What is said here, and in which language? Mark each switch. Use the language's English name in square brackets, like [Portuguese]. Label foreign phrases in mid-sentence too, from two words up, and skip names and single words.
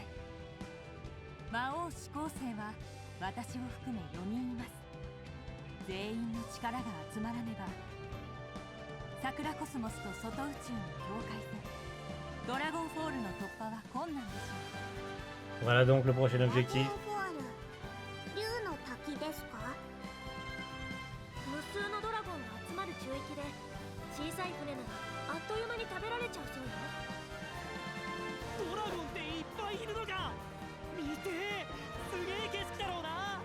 [Japanese] 魔王四皇星は私を含め4人います。全員の力が集まらねば桜コスモスと外宇宙の境界線ドラゴンフォールの突破は困難でしょう。 [French] Voilà donc le prochain objectif. [Japanese] 竜の滝ですか？無数のドラゴンが集まる宙域で小さい船ならあっという間に食べられちゃうそうよ。ドラゴンっていっぱいいるのか。見てー、すげえ景色だろうな。